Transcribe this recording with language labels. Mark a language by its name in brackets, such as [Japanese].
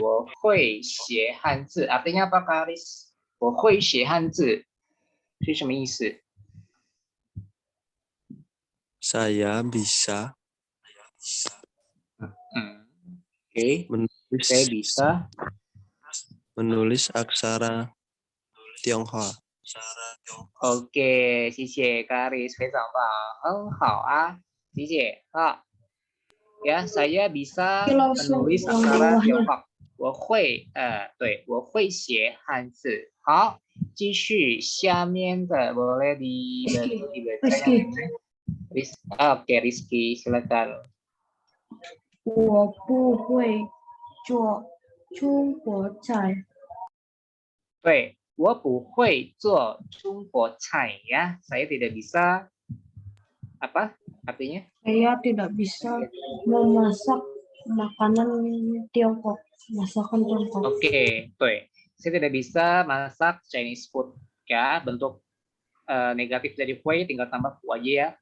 [Chinese] 我会写汉字 [Indonesian] artinya apa [Chinese] Kak Aris? 我会写汉字是什么意思？ [Indonesian] saya bisa Oke, menulis saya bisa menulis aksara Tionghoa. [Chinese] Oke, 谢谢 Kak Aris, 非常棒，很好啊，谢谢啊。 [Indonesian] Ya, saya bisa menulis aksara Tionghoa. [Chinese] 我会对，我会写汉字。好，继续下面的 [Indonesian] boleh dibaca yang ini. Oke, Rizky, silakan. [Chinese] 我不会做中国菜。对，我不会做中国菜ya. [Indonesian] Saya tidak bisa apa artinya? Saya tidak bisa memasak makanan Tiongkok, masakan Tiongkok. Oke, saya tidak bisa masak Chinese food ya. Bentuk negatif dari hui tinggal tambah pu aja ya.